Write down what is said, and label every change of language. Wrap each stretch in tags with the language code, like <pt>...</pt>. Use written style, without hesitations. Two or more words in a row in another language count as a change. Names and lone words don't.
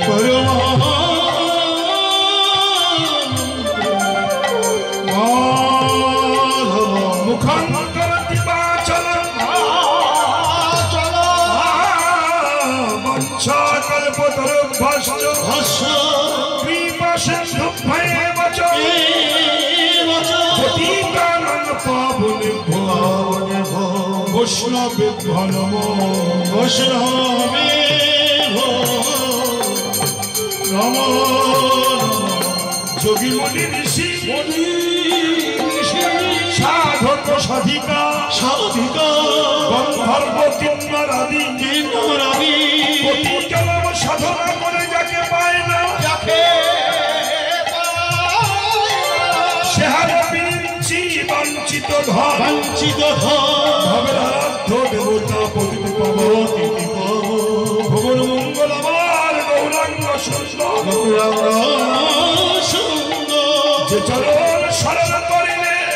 <sa>मुखं करति वाचलं वंशाकल्पतरुभ्यश्च कृपासिन्धुभ्येव च पतितानां पावनेभ्यो वैष्णवेभ्यो नमो वैष्णवेभ्यो नमो</sa> <bn>যোগী মুনি ঋষি সাধক সাধিকা গন্ধর্ব কিন্নরাদি কোটি জন্ম সাধনা করে যাকে পায় না বঞ্চিত ভবের আরাধ্য দেবতা পতিত ভুবন মঙ্গল আমার গৌরাঙ্গ সুন্দর যে চরণ শরণ করিলে</bn>